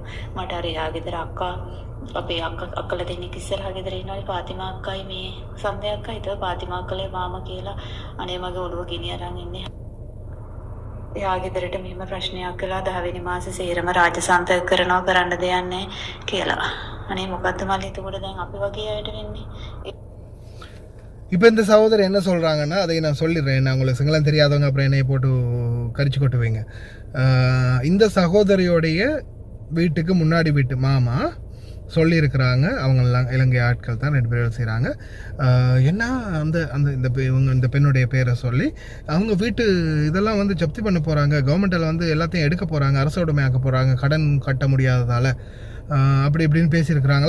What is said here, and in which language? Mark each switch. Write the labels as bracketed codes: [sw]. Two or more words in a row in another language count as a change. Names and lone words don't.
[si] මට අර එයාගේ දර අක්කා, අපේ අක්කලා දෙන්නෙක් ඉස්සරහා ගෙදර ඉන්නවනේ, පාතිමා අක්කයි මේ සන්දේ අක්කයි. ඒක පාතිමා අක්කලේ මාමා කියලා අනේ මගේ ඔළුව ගෙනිය අරන් ඉන්නේ. එයාගේ ගෙදරට මෙහෙම ප්‍රශ්නයක් කළා 10 වෙනි මාසේ සේරම රාජසන්තක කරනවා කරන්න දෙන්නේ කියලා. අනේ මොකද්ද මල්ලි එතකොට දැන් අපි වගේ අයට වෙන්නේ? [ta] இப்போ இந்த சகோதரர் என்ன சொல்கிறாங்கன்னா, அதை நான் சொல்லிடுறேன். நான் உங்களுக்கு சிங்களம் தெரியாதவங்க அப்புறம் என்னையை போட்டு கரிச்சு கொட்டுவீங்க. இந்த சகோதரியோடைய வீட்டுக்கு முன்னாடி வீட்டு மாமா சொல்லியிருக்கிறாங்க. அவங்கெல்லாம் இலங்கை ஆட்கள் தான் 2 பேரும் செய்கிறாங்க. என்ன அந்த அந்த இந்த இவங்க இந்த பெண்ணுடைய பேரை சொல்லி அவங்க வீட்டு இதெல்லாம் வந்து ஜப்தி பண்ண போகிறாங்க, கவர்மெண்ட்டில் வந்து எல்லாத்தையும் எடுக்க போகிறாங்க, அரசு உடைமையாக்க போகிறாங்க கடன் கட்ட முடியாததால் அப்படி இப்படின்னு பேசியிருக்கிறாங்களா.